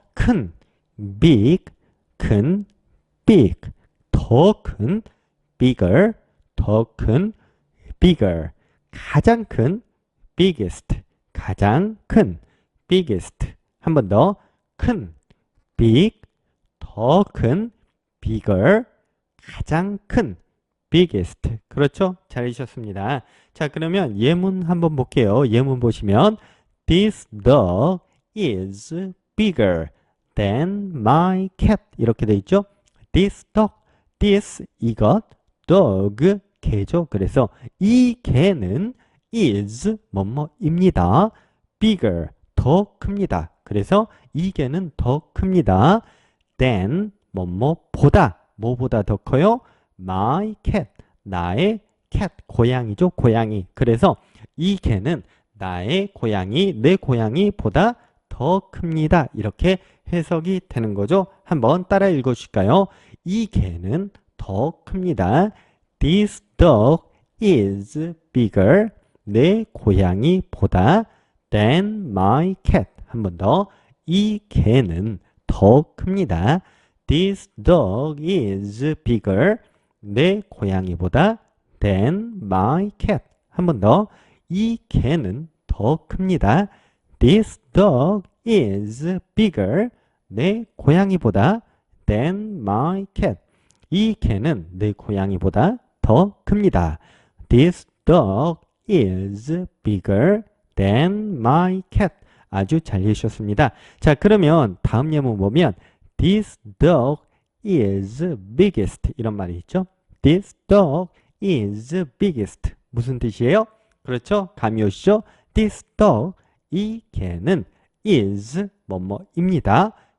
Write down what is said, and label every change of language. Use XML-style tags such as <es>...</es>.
<ko>큰 big, 큰 big, 더 큰 bigger, 더 큰 bigger, 가장 큰 biggest, 가장 큰 biggest. 한 번 더 큰 big, 더 큰 bigger, 가장 큰 biggest. 그렇죠? 잘하셨습니다. 자, 그러면 예문 한번 볼게요. 예문 보시면</ko> <en>This dog is bigger than my cat.</en> <ko>이렇게 돼 있죠? This dog, this 이것, dog 개죠. 그래서 이 개는 is 뭐뭐입니다. bigger 더 큽니다. 그래서 이 개는 더 큽니다. than 뭐뭐보다 뭐보다 더 커요? my cat 나의 cat 고양이죠. 고양이. 그래서 이 개는 나의 고양이 내 고양이보다 더 큽니다. 이렇게 해석이 되는 거죠. 한번 따라 읽어 주실까요? 이 개는 더 큽니다.</ko> <en>This dog is bigger.</en> <ko>내 고양이보다</ko> <en>than my cat.</en> <ko>한 번 더. 이 개는 더 큽니다.</ko> <en>This dog is bigger.</en> <ko>내 고양이보다</ko> <en>than my cat.</en> <ko>한 번 더. 이 개는 더 큽니다.</ko> <en>This dog is bigger.</en> <ko>내 고양이보다</ko> <en>than my cat.</en> <ko>이 개는 내 고양이보다 더 큽니다.</ko> <en>This dog is bigger than my cat.</en> <ko>아주 잘 해주셨습니다. 자, 그러면 다음 예문 보면</ko> <en>This dog is biggest</en> <ko>이런 말이 있죠.</ko> <en>This dog is biggest.</en> <ko>무슨 뜻이에요? 그렇죠? 감이 오시죠? This dog, 이 개는 is 뭐뭐입니다.</ko>